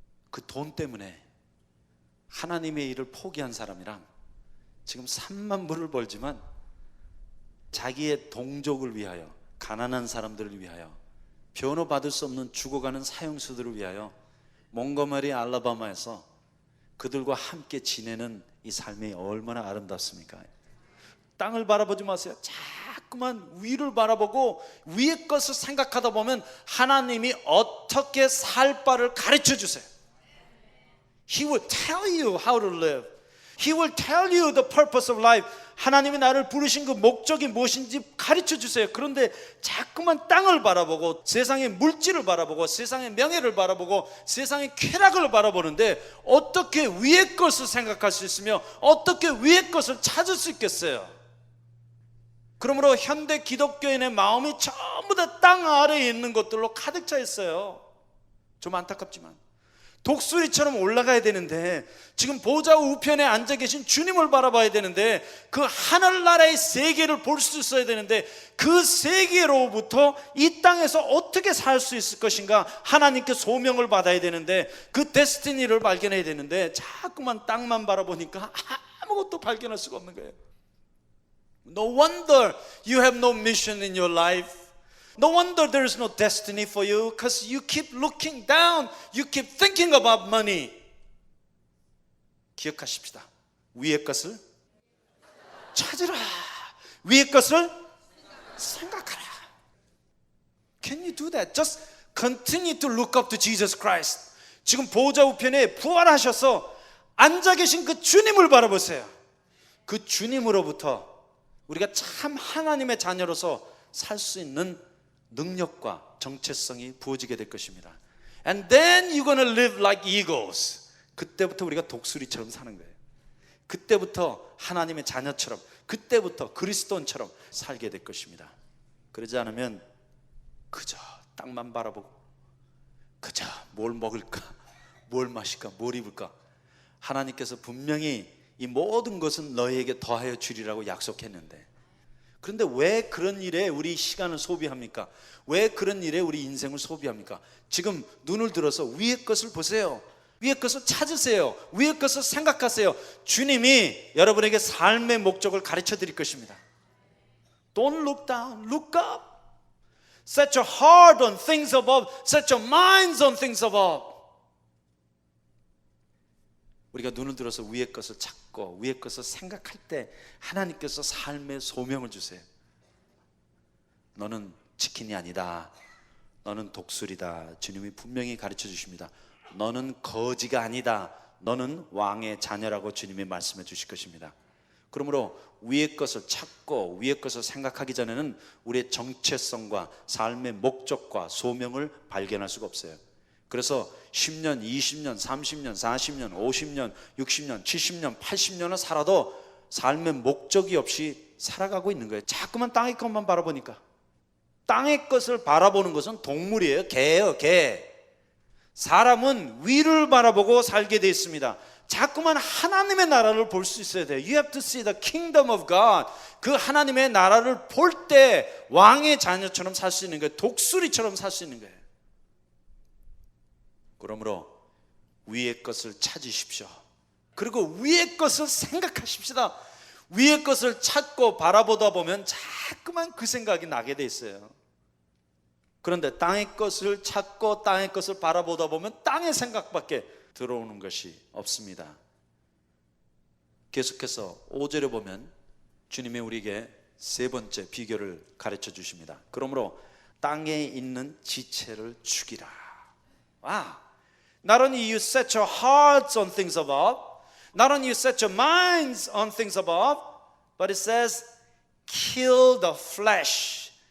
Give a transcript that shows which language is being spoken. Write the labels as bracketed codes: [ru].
[ko] 그 돈 때문에 하나님의 일을 포기한 사람이랑 지금 3만 불을 벌지만 자기의 동족을 위하여, 가난한 사람들을 위하여, 변호받을 수 없는 죽어가는 사형수들을 위하여 몽고머리 알라바마에서 그들과 함께 지내는 이 삶이 얼마나 아름답습니까? 땅을 바라보지 마세요. 자꾸만 위를 바라보고 위의 것을 생각하다 보면 하나님이 어떻게 살 바를 가르쳐 주세요. [en] He will tell you how to live. He will tell you the purpose of life. [ko] 하나님이 나를 부르신 그 목적이 무엇인지 가르쳐 주세요. 그런데 자꾸만 땅을 바라보고 세상의 물질을 바라보고 세상의 명예를 바라보고 세상의 쾌락을 바라보는데 어떻게 위의 것을 생각할 수 있으며 어떻게 위의 것을 찾을 수 있겠어요? 그러므로 현대 기독교인의 마음이 전부 다 땅 아래에 있는 것들로 가득 차 있어요. 좀 안타깝지만 독수리처럼 올라가야 되는데, 지금 보좌 우편에 앉아 계신 주님을 바라봐야 되는데, 그 하늘나라의 세계를 볼 수 있어야 되는데, 그 세계로부터 이 땅에서 어떻게 살 수 있을 것인가, 하나님께 소명을 받아야 되는데, 그 데스티니를 발견해야 되는데 자꾸만 땅만 바라보니까 아무것도 발견할 수가 없는 거예요. [en] No wonder you have no mission in your life. No wonder there is no destiny for you, because you keep looking down. You keep thinking about money. [ko] 기억하십시다. 위의 것을 찾으라. 위의 것을 생각하라. [en] Can you do that? Just continue to look up to Jesus Christ. [ko] 지금 보좌 우편에 부활하셔서 앉아 계신 그 주님을 바라보세요. 그 주님으로부터 우리가 참 하나님의 자녀로서 살 수 있는 능력과 정체성이 부어지게 될 것입니다. [en] And then you're going to live like eagles. [ko] 그때부터 우리가 독수리처럼 사는 거예요. 그때부터 하나님의 자녀처럼, 그때부터 그리스도인처럼 살게 될 것입니다. 그러지 않으면 그저 땅만 바라보고 그저 뭘 먹을까, 뭘 마실까, 뭘 입을까. 하나님께서 분명히 이 모든 것은 너희에게 더하여 주리라고 약속했는데, 그런데 왜 그런 일에 우리 시간을 소비합니까? 왜 그런 일에 우리 인생을 소비합니까? 지금 눈을 들어서 위의 것을 보세요. 위의 것을 찾으세요. 위의 것을 생각하세요. 주님이 여러분에게 삶의 목적을 가르쳐 드릴 것입니다. [en] Don't look down, look up. Set your heart on things above. Set your minds on things above. [ko] 우리가 눈을 들어서 위의 것을 찾고 위의 것을 생각할 때 하나님께서 삶의 소명을 주세요. 너는 치킨이 아니다. 너는 독수리다. 주님이 분명히 가르쳐 주십니다. 너는 거지가 아니다. 너는 왕의 자녀라고 주님이 말씀해 주실 것입니다. 그러므로 위의 것을 찾고 위의 것을 생각하기 전에는 우리의 정체성과 삶의 목적과 소명을 발견할 수가 없어요. 그래서 10년, 20년, 30년, 40년, 50년, 60년, 70년, 80년을 살아도 삶의 목적이 없이 살아가고 있는 거예요. 자꾸만 땅의 것만 바라보니까. 땅의 것을 바라보는 것은 동물이에요. 개예요, 개. 사람은 위를 바라보고 살게 되어 있습니다. 자꾸만 하나님의 나라를 볼 수 있어야 돼요. [en] You have to see the kingdom of God. [ko] 그 하나님의 나라를 볼 때 왕의 자녀처럼 살 수 있는 거예요. 독수리처럼 살 수 있는 거예요. 그러므로 위의 것을 찾으십시오. 그리고 위의 것을 생각하십시다. 위의 것을 찾고 바라보다 보면 자꾸만 그 생각이 나게 돼 있어요. 그런데 땅의 것을 찾고 땅의 것을 바라보다 보면 땅의 생각밖에 들어오는 것이 없습니다. 계속해서 5절에 보면 주님이 우리에게 세 번째 비결을 가르쳐 주십니다. 그러므로 땅에 있는 지체를 죽이라. [en] 와, Not only you set your hearts on things above, not only you set your minds on things above, but it says kill the flesh.